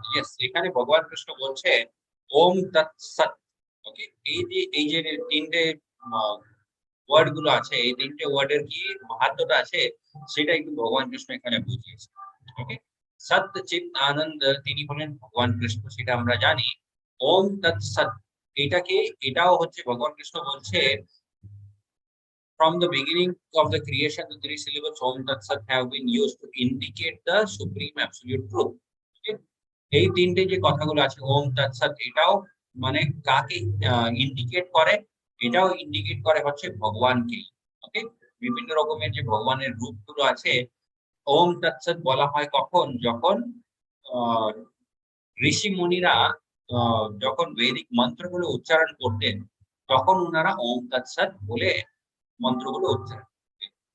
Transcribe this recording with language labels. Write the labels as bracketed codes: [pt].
[bn] Yes, এখানে ভগবান কৃষ্ণ বলছে ওম তৎসৎ। ওকে, এই যে তিনটে ওয়ার্ড গুলো আছে, এই তিনটে ওয়ার্ডের কি মাহাত্ম্যটা আছে সেটা একটু ভগবান কৃষ্ণ এখানে বুঝিয়েছে। ওকে, সৎ চিত আনন্দ তিনি হলেন ভগবান কৃষ্ণ, সেটা আমরা জানি। ওম তৎসৎ এটাও হচ্ছে ভগবান কৃষ্ণ বলছে [en] from the beginning of the creation the 3 syllables Om Tat Sat have been used to indicate the supreme absolute truth. Okay? [bn] এই তিনটে যে কথাগুলো আছে ওম তৎসৎ, এটাও মানে কাকে ইন্ডিকেট করে? এটাও ইন্ডিকেট করে হচ্ছে ভগবানকে। ওকে, বিভিন্ন রকমের যে ভগবানের রূপগুলো আছে, ওম তৎসৎ বলা হয় কখন? যখন ঋষি মুনিরা যখন বৈদিক মন্ত্রগুলো উচ্চারণ করতেন, তখন ওনারা ওম তৎসৎ বলে মন্ত্রগুলো উচ্চারণ করতেন।